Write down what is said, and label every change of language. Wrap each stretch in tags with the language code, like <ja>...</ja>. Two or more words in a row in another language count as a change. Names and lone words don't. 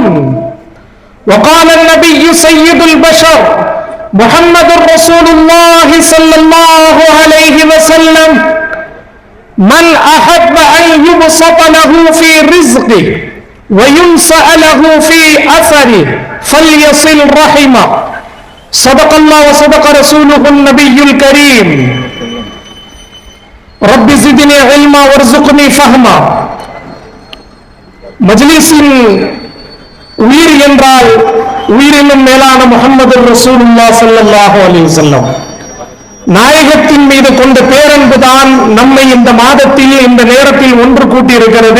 <ar>وقال النبي سيد البشر محمد رسول الله صلى الله عليه وسلم من أحب أن يبسط له في رزقه وينسأ له في أثره فليصل رحمه. صدق الله وصدق رسوله النبي الكريم. رب زدني علما وارزقني فهما.</ar> <ta>மஜ்லிஸின் உயிர் என்றால் உயிரினும் மேலான முஹம்மது</ta> <ar>رسول الله صلى الله عليه وسلم</ar> <ta>நாயகத்தின் மீது கொண்ட பேரன்புதான் நம்மை இந்த மாதத்தில் இந்த நேரத்தில் ஒன்று கூட்டி இருக்கிறது.</ta>